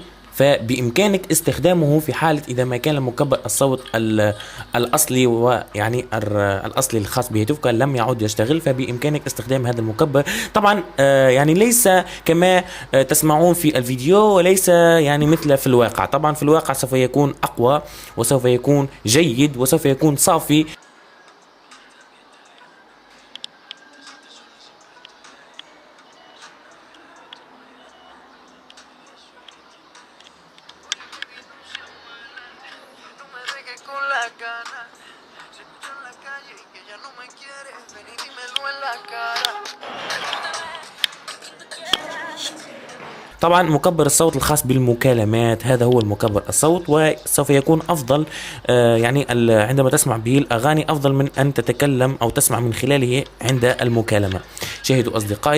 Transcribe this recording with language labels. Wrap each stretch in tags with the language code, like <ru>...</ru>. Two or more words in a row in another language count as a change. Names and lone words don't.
<ar>فبإمكانك استخدامه في حالة إذا ما كان المكبر الصوت الأصلي الأصلي الخاص بهاتفك لم يعد يشتغل، فبإمكانك استخدام هذا المكبر. طبعا ليس كما تسمعون في الفيديو، وليس مثل في الواقع. طبعا في الواقع سوف يكون أقوى، وسوف يكون جيد، وسوف يكون صافي.</ar> <es>Con la gana, se escucha en la calle que ya no me quiere, ven y dímelo en la cara.</es> <ar>طبعا مكبر الصوت الخاص بالمكالمات، هذا هو المكبر الصوت، وسوف يكون أفضل عندما تسمع به الأغاني، أفضل من أن تتكلم أو تسمع من خلاله عند المكالمة. شاهدوا أصدقائي.</ar>